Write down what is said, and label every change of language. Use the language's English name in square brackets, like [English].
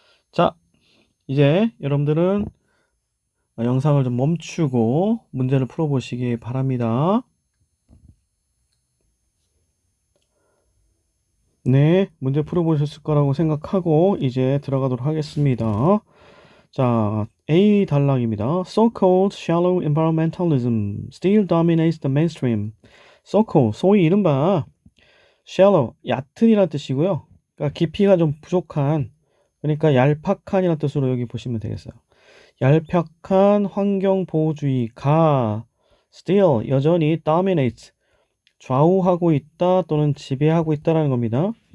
[Korean] 자, 이제 여러분들은 영상을 좀 멈추고 문제를 풀어보시기 바랍니다. 네, 문제 풀어보셨을 거라고 생각하고 이제 들어가도록 하겠습니다. 자, A 단락입니다. [English] So-called shallow environmentalism still dominates the mainstream. [Korean] So-called, 소위 이른바 shallow, 얕은이라는 뜻이고요. 그러니까 깊이가 좀 부족한, 그러니까 얄팍한이라는 뜻으로 여기 보시면 되겠어요. 얄팍한 환경보호주의가 still, 여전히 dominate, 좌우하고 있다 또는 지배하고 있다라는 겁니다.